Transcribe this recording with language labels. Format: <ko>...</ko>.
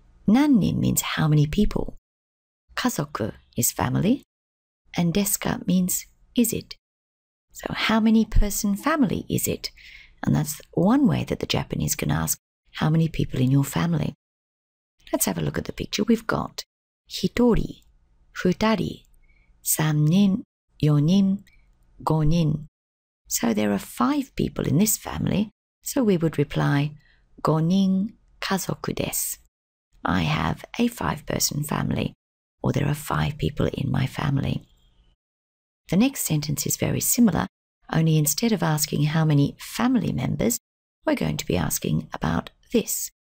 <en>何人 means how many people. 家族 is family. And ですか means is it. So how many person family is it? And that's one way that the Japanese can ask how many people in your family. Let's have a look at the picture. We've got</en> <ja>1人、2人、3人、4人、5人.</ja> <en>So there are 5 people in this family. So we would reply</en> <ja>5人家族です.</ja> <en>I have a 5-person family, or there are 5 people in my family. The next sentence is very similar, only instead of asking how many family members, we're going to be asking about this.</en>